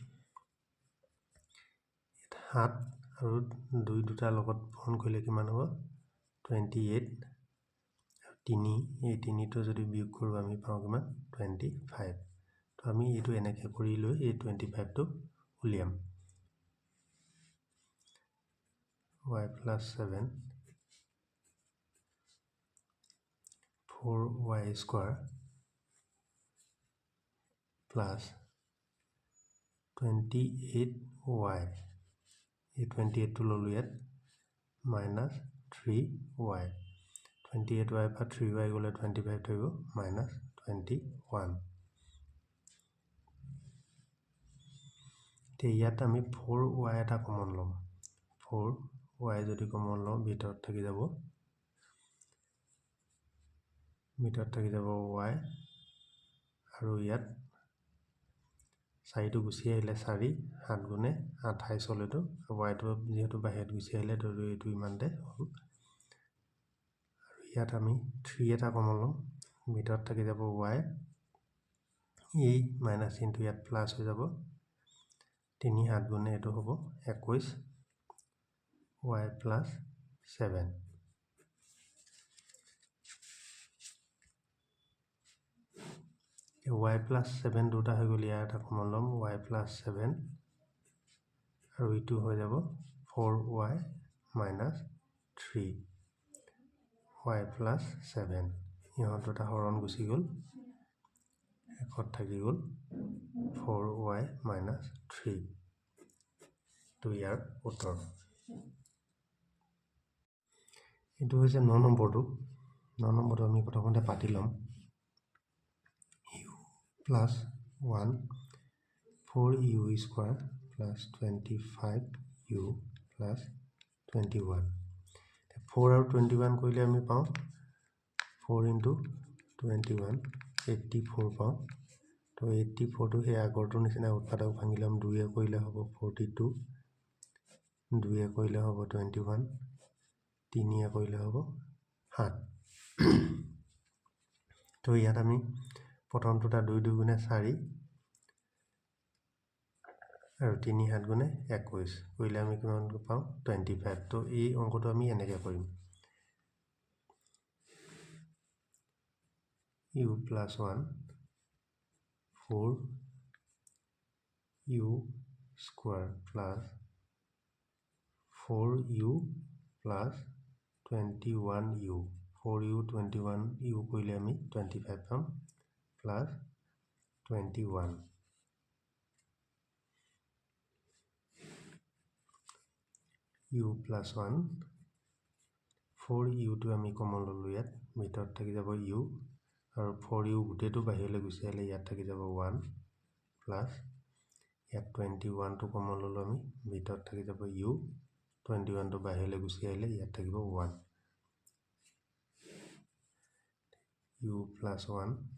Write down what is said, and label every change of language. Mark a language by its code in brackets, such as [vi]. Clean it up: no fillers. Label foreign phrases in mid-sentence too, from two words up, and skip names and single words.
[as] 7 আৰু 2 দুটা লগত ফোন কৰিলে কিমান হ'ব 28 3 এই 3 টো যদি বিয়োগ কৰো আমি পাওঁ কিমান 25 তো আমি এটো এনেকে কৰি লৈ এই 25 টো উলিয়াম [en] y plus 7 4y square plus 28y [as] এই 28 টো ললো ইয়াত [en] minus 3y [as] 28y পৰা 3y গলে 25 থাকিব [en] minus 21 [as] তে ইয়াত আমি 4y এটা কমন লম 4y যদি কমন লওঁ ভিতৰত থাকি যাব y আৰু ইয়াত 4 টো গুচি আহিলে 4 7 গুণে 28 হলেতো y টো যেহেতু বাহিৰত গুচি আহিলে তো এইটো ইমানতে হ'ল আৰু ইয়াত আমি 3 এটা কমন লম ভিতৰত থাকি যাব y এই মাইনাস চিনটো ইয়াত প্লাস হৈ যাব 3 7 গুণে এটো হ'ব 21 [en] y plus 7 y plus 7 [as] দুটা হৈ গল ইয়াৰ এটা কমন লম [en] y plus 7 [as] আৰু ইটো হৈ যাব [en] 4y minus 3 y plus 7 [as] ইহঁত দুটা হৰণ গুচি গল একত থাকি গল [en] 4y minus 3 [as] তো ইয়াৰ উত্তৰ এটো হৈছে 9 নম্বৰটো 9 নম্বৰটো আমি প্ৰথমতে পাতি লম [en] u plus 1 4u square plus 25u plus 21 [as] 4 আৰু 21 কৰিলে আমি পাওঁ [en] 4 into 21 [as] 84 পাওঁ তো 84 টো হে আগৰটো নিচিনা উৎপাদক ভাঙিলাম 2 এ কৰিলে হ'ব 42 2 এ কৰিলে হ'ব 21 3 এ কৰিলে হ'ব 7 তো ইয়াত আমি প্ৰথমটোটা 2 2 গুণে 4 আৰু 3 7 গুণে 21 কৰিলে আমি কিমান পাওঁ 25 তো এই অংকটো আমি এনেকৈ কৰিম [en] u plus 1 4u square plus 4u plus 21u 4u 21u [as] কৰিলে আমি 25 পাম [en] plus 21 u plus 1 [as] 4u টো আমি কমন ললো ইয়াত ভিতৰত থাকি যাব u আৰু 4u গুটেটো বাহিৰলৈ গুচি আহিলে ইয়াত থাকি যাব 1 plus ইয়াত 21 টো কমন ললো আমি ভিতৰত থাকি যাব u 21 টো বাহিৰলৈ গুচি আহিলে ইয়াত থাকিব 1 [en] u plus 1